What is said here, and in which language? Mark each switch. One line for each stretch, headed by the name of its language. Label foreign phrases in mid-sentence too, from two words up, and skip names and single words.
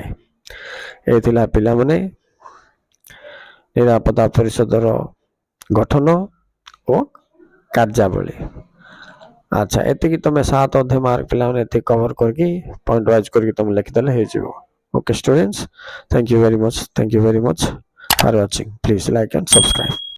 Odia: ଏ ଥିଲା ପିଲାମାନେ ନିରାପତ୍ତା ପରିଷଦର ଗଠନ ଓ କାର୍ଯ୍ୟାବଳୀ। ଆଚ୍ଛା, ଏତିକି ତମେ 7 ଅଧ୍ୟାୟ ମାର୍କ ପିଲାମାନେ ଏତିକି କଭର କରିକି
English: point wise
Odia: କରିକି ତମେ ଲେଖିଦେଲେ ହେଇଯିବ।
English: okay students, thank you very much for watching. Please like and subscribe.